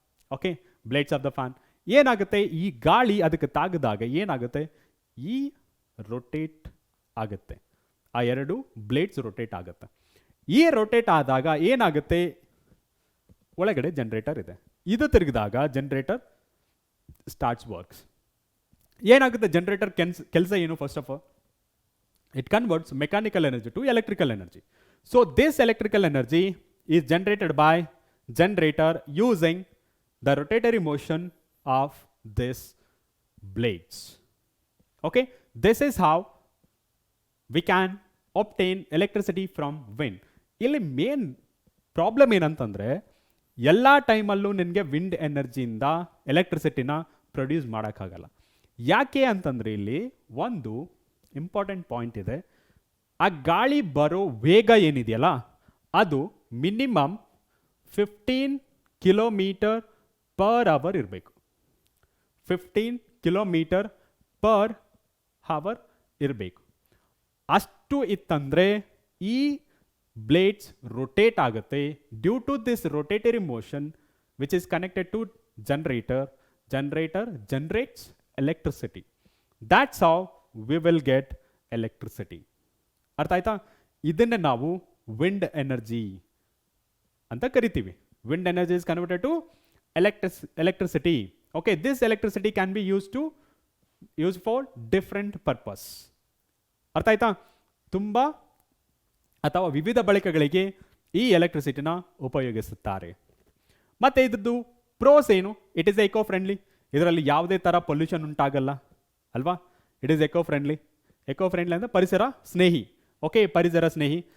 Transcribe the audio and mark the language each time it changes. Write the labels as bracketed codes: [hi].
[kn] Okay, blades of the fan. ಏನಾಗುತ್ತೆ? ಈ ಗಾಳಿ ಅದಕ್ಕೆ ತಾಗಿದಾಗ ಏನಾಗುತ್ತೆ? ಈ ರೊಟೇಟ್ ಆಗುತ್ತೆ. ಆ ಎರಡು ಬ್ಲೇಡ್ಸ್ ರೊಟೇಟ್ ಆಗುತ್ತೆ. ಈ ರೊಟೇಟ್ ಆದಾಗ ಏನಾಗುತ್ತೆ? ಒಳಗಡೆ ಜನರೇಟರ್ ಇದೆ. ಇದು ತಿರುಗಿದಾಗ ಜನರೇಟರ್ ಸ್ಟಾರ್ಟ್ಸ್ ವರ್ಕ್ಸ್. ಏನಾಗುತ್ತೆ? ಜನರೇಟರ್ ಕೆಲಸ ಏನು? [en] First of all it converts mechanical energy to electrical energy. So this electrical energy is generated by generator using the rotatory motion of this blades. Okay, this is how we can obtain electricity from wind. [kn] ಇಲ್ಲಿ main problem ಏನಂತಂದರೆ, ಎಲ್ಲ ಟೈಮಲ್ಲೂ ನಿನಗೆ wind ಎನರ್ಜಿಯಿಂದ ಎಲೆಕ್ಟ್ರಿಸಿಟಿನ produce ಮಾಡೋಕ್ಕಾಗಲ್ಲ. ಯಾಕೆ ಅಂತಂದರೆ ಇಲ್ಲಿ ಒಂದು ಇಂಪಾರ್ಟೆಂಟ್ ಪಾಯಿಂಟ್ ಇದೆ. ಆ ಗಾಳಿ ಬರೋ ವೇಗ ಏನಿದೆಯಲ್ಲ ಅದು ಮಿನಿಮಮ್ 15 ಕಿಲೋಮೀಟರ್ ಪರ್ ಅವರ್ ಇರಬೇಕು. 15 ಕಿಲೋಮೀಟರ್ ಪರ್ ಅವರ್ ಇರಬೇಕು. ಅಷ್ಟು ಇತ್ತಂದರೆ ಈ ಬ್ಲೇಡ್ಸ್ ರೊಟೇಟ್ ಆಗುತ್ತೆ. [en] Due to this rotatory motion which is connected to generator generates electricity. That's how we will get electricity. [kn] ಅರ್ಥ ಆಯ್ತಾ? ಇದನ್ನೇ ನಾವು ವಿಂಡ್ ಎನರ್ಜಿ ಅಂತ ಕರಿತೀವಿ. [en] Wind energy is converted to electricity. Okay, this electricity can be used for different purpose. [kn] ಅರ್ಥ ಆಯ್ತಾ? ತುಂಬ ಅಥವಾ ವಿವಿಧ ಬಳಕೆಗಳಿಗೆ ಈ ಎಲೆಕ್ಟ್ರಿಸಿಟಿನ ಉಪಯೋಗಿಸುತ್ತಾರೆ. ಮತ್ತೆ ಇದ್ರದ್ದು ಪ್ರೋಸ್ ಏನು? [en] It is eco friendly. [kn] ಇದರಲ್ಲಿ ಯಾವುದೇ ಥರ ಪೊಲ್ಯೂಷನ್ ಉಂಟಾಗಲ್ಲ ಅಲ್ವಾ? [en] it is eco friendly [kn] ಅಂದರೆ ಪರಿಸರ ಸ್ನೇಹಿ. ಓಕೆ, ಪರಿಸರ ಸ್ನೇಹಿ.